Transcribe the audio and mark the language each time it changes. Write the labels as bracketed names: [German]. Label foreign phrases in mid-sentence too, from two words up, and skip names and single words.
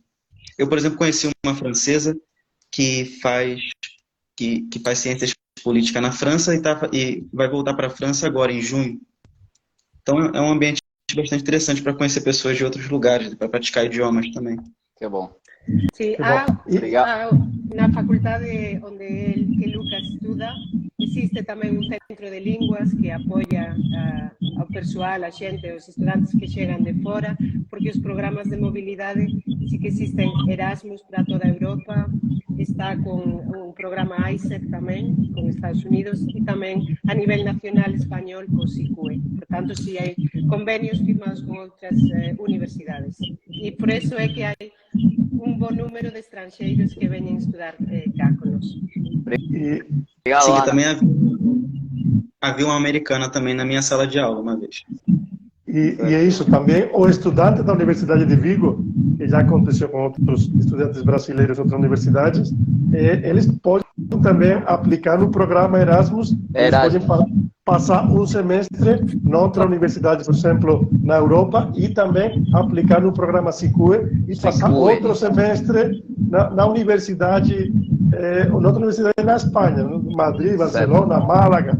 [Portuguese] Eu, por exemplo, conheci uma francesa que faz ciências políticas na França e vai voltar para a França agora, em junho. Então é um ambiente bastante interessante para conhecer pessoas de outros lugares, para praticar idiomas também. Que bom. [Galician] Sí, na facultade onde Lucas estuda, existe tamén un centro de linguas que apoia ao persoal, a xente, os estudantes que chegan de fora, porque os programas de mobilidade sí que existen. Erasmus para toda a Europa, está con un programa ISEF tamén, con Estados Unidos, e tamén a nivel nacional español con SICUE. Por tanto, sí hai convenios firmados con outras universidades. E por eso é que hai un bon número de estrangeiros que veñen estudar cá conosco. [Portuguese] Obrigado, Sim, Ana. também havia uma americana também na minha sala de aula uma vez. E é isso também, o estudante da Universidade de Vigo, que já aconteceu com outros estudantes brasileiros de outras universidades, eles podem também aplicar no programa Erasmus, eles podem passar um semestre noutra universidade, por exemplo, na Europa, e também aplicar no programa SICUE e passar outro semestre na universidade, noutra universidade na Espanha, Madrid, Barcelona, Málaga.